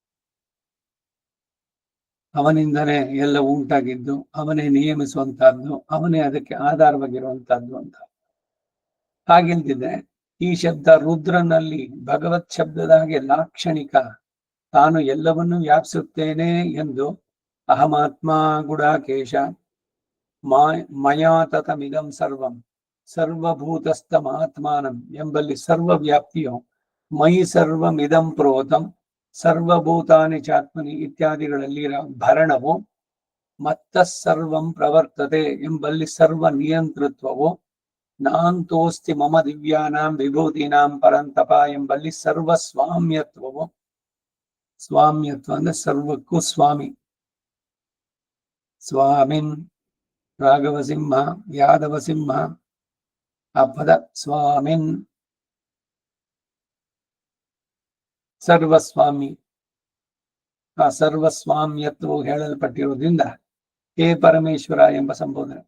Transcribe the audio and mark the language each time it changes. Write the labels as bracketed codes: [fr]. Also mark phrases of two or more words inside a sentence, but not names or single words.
[kn] ಅವನಿಂದಲೇ ಎಲ್ಲ ಉಂಟಾಗಿದ್ದು, ಅವನೇ ನಿಯಮಿಸುವಂತಹದ್ದು, ಅವನೇ ಅದಕ್ಕೆ ಆಧಾರವಾಗಿರುವಂತಹದ್ದು ಅಂತ. ಹಾಗಿಲ್ದಿದ್ರೆ ಈ ಶಬ್ದ ರುದ್ರನಲ್ಲಿ ಭಗವತ್ ಶಬ್ದದ ಹಾಗೆ ಲಾಕ್ಷಣಿಕ, ತಾನು ಎಲ್ಲವನ್ನೂ ವ್ಯಾಪಿಸುತ್ತೇನೆ [sa] ಎಂದು ಅಹಮಾತ್ಮ ಗುಡಾಕೇಶ ಮಯಾ ತತಮಿದಂ ಸರ್ವಂ ಸರ್ವಭೂತಸ್ಥ ಮಹಾತ್ಮಾನಂ [kn] ಎಂಬಲ್ಲಿ ಸರ್ವವ್ಯಾಪ್ತಿಯು [sa] ಮೈ ಸರ್ವಮಿದಂ ಪ್ರೋತಂ ಸರ್ವಭೂತಾನಿ ಚಾತ್ಮನಿ [kn] ಇತ್ಯಾದಿಗಳಲ್ಲಿ ಭರಣವು [sa] ಮತ್ತ ಸರ್ವಂ ಪ್ರವರ್ತತೆ [kn] ಎಂಬಲ್ಲಿ ಸರ್ವ ನಿಯಂತೃತ್ವವು [sa] ನಾಂತೋಸ್ತಿ ಮಮ ದಿವ್ಯಾನಾಂ ವಿಭೂತಿನಾಂ ಪರಂತಪ [kn] ಎಂಬಲ್ಲಿ ಸರ್ವ ಸ್ವಾಮ್ಯತ್ವವು, ಸ್ವಾಮ್ಯತ್ವ ಅಂದ್ರೆ ಸರ್ವಕ್ಕೂ ಸ್ವಾಮಿ, [sa] ಸ್ವಾಮಿನ್ ರಾಘವ ಸಿಂಹ ಯಾದವ ಸಿಂಹ [kn] ಆ ಪದ ಸ್ವಾಮಿನ್ ಸರ್ವಸ್ವಾಮಿ, ಆ ಸರ್ವಸ್ವಾಮ್ಯತ್ವವು ಹೇಳಲ್ಪಟ್ಟಿರುವುದರಿಂದ ಹೇ ಪರಮೇಶ್ವರ ಎಂಬ ಸಂಬೋಧನೆ.